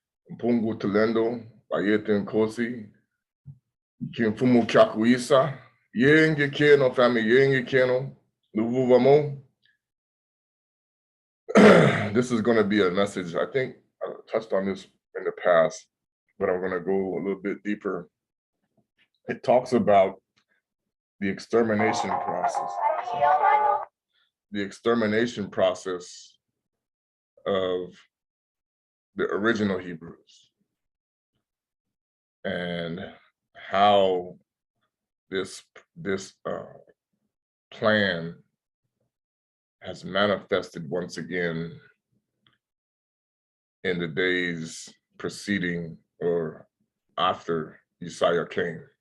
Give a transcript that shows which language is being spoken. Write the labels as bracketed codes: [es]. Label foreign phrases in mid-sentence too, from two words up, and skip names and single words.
[kg] Mpungu Tulendo, Bayete Nkosi, Kimfumu Chakuisa, Yenge Keno, family Yenge Keno, Luvuvamo. [en] This is going to be a message. I think I touched on this in the past, but I'm going to go a little bit deeper. It talks about the extermination process. The extermination process of the original Hebrews and how this plan has manifested once again in the days preceding or after Isaia came.